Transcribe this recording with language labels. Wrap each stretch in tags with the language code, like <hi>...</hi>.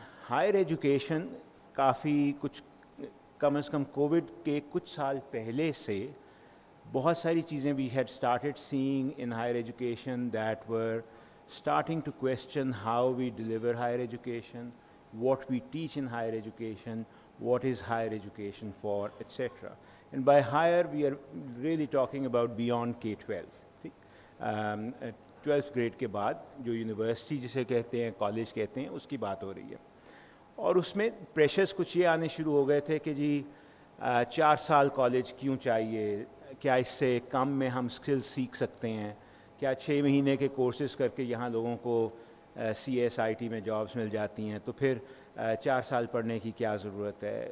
<en>higher education</en> <ur>کافی کچھ کم از کم Covid کے کچھ سال پہلے سے بہت ساری چیزیں</ur> <en>We had started seeing in higher education that were starting to question how we deliver higher education, what we teach in higher education, what is higher education for, etc. And by higher, we are really talking about beyond K-12.</en> <ur>12th grade کے بعد جو university جسے کہتے ہیں, college کہتے ہیں, اس کی بات ہو رہی ہے. اور اس میں پریشرز کچھ یہ آنے شروع ہو گئے تھے کہ جی 4 سال کالج کیوں چاہیے, کیا اس سے کم میں ہم اسکل سیکھ سکتے ہیں, کیا 6 مہینے کے کورسز کر کے یہاں لوگوں کو CSIT میں جابس مل جاتی ہیں, تو پھر 4 سال پڑھنے کی کیا ضرورت ہے.</ur>